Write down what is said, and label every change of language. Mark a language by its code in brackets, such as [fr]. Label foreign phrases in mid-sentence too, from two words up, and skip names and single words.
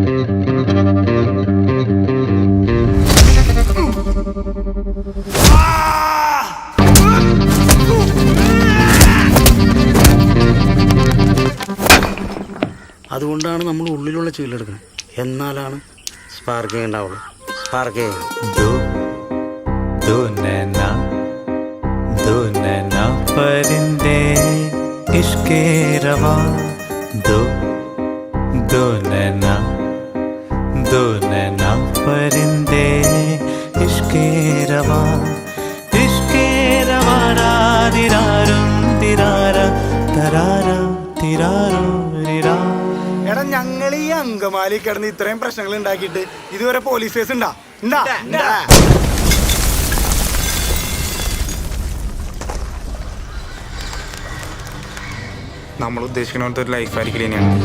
[ml] അതുകൊണ്ടാണ് നമ്മൾ ഉള്ളിലുള്ള ചീലെടുക്കുന്നത്, എന്നാലാണ് സ്പാർക്കിങ് ഉണ്ടാവുള്ളൂ. സ്പാർക്കിങ് [hi] परिंदे इश्के रवा दो नैना परिंदे इश्के रवा दिरारुम दिरारा तरारा तिरारो रिरा. [ml] എടാ, ഞങ്ങൾ ഈ അങ്കമാലി കിടന്ന് ഇത്രയും പ്രശ്നങ്ങൾ ഉണ്ടാക്കിയിട്ട് ഇതുവരെ പോലീസ് കേസ് ഉണ്ടാ? നമ്മൾ ഉദ്ദേശിക്കുന്ന ഒരു ലൈഫ് ആയിരിക്കും തന്നെയാണ്.